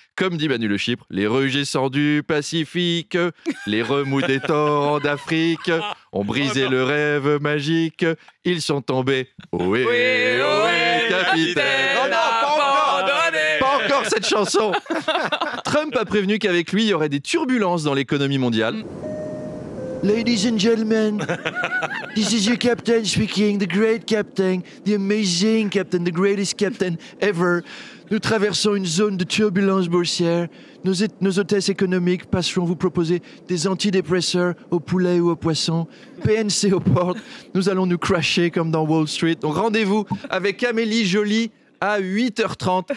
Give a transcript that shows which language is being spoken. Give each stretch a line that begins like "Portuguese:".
French: Comme dit Manu Le Chypre, les rugissants du Pacifique, les remous des torrents d'Afrique ont brisé le rêve magique, ils sont tombés. Ohé, ohé, capitaine. Oh non, pas encore cette chanson. Trump a prévenu qu'avec lui, il y aurait des turbulences dans l'économie mondiale.
English: Ladies and gentlemen, this is your captain speaking, the great captain, the amazing captain, the greatest captain ever.
French: Nous traversons une zone de turbulence boursière. Nos hôtesses économiques passeront vous proposer des antidépresseurs au poulet ou au poisson. PNC aux portes. Nous allons nous crasher comme dans Wall Street. Donc rendez-vous avec Amélie Jolie à 8h30.